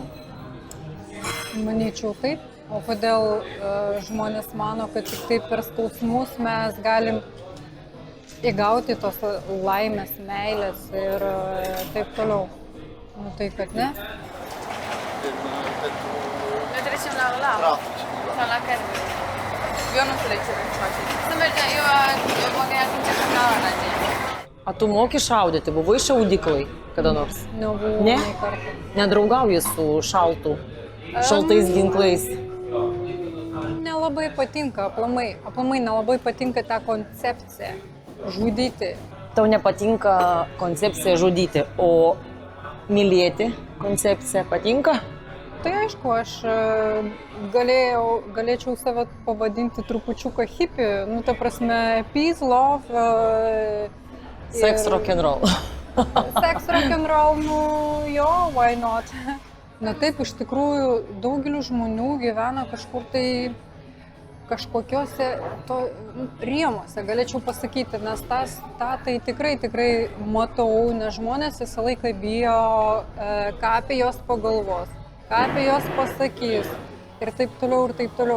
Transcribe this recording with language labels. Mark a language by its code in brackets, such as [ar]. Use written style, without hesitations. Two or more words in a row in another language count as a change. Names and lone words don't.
[lt] Manyčiau taip. O kodėl žmonės mano, kad tik taip per skausmus mes galim įgauti tos laimės, meilės ir taip toliau. Nu tai kad ne. [ro] Noi trecem la ăla. Sau la care? Eu nu înțeleg ce vrei să faci. Să mergem, eu mă gândeam că începem la ăla. [lt] A tu moki šaudyti, buvai šaudyklai kada nors? Nebuvau Ne? nei karto. Nedraugauji su šaltais ginklais. Nelabai patinka aplamai. Aplamai nelabai patinka ta koncepcija žudyti. Tau nepatinka koncepcija žudyti, o mylėti koncepcija patinka? Tai aišku, aš galėčiau save pavadinti trupučiuką hippie, nu ta prasme [en] peace, love. Sex, rock and roll. Sex, rock and roll, [lt] nu jo, [en] why not? [lt] Na taip, iš tikrųjų, daugeliu žmonių gyvena kažkur tai kažkokiuose rėmuose, galėčiau pasakyti, nes tą tai tikrai matau, nes žmonės visą laiką bijo, ką apie jos pagalvos, ką apie jos pasakys ir taip toliau.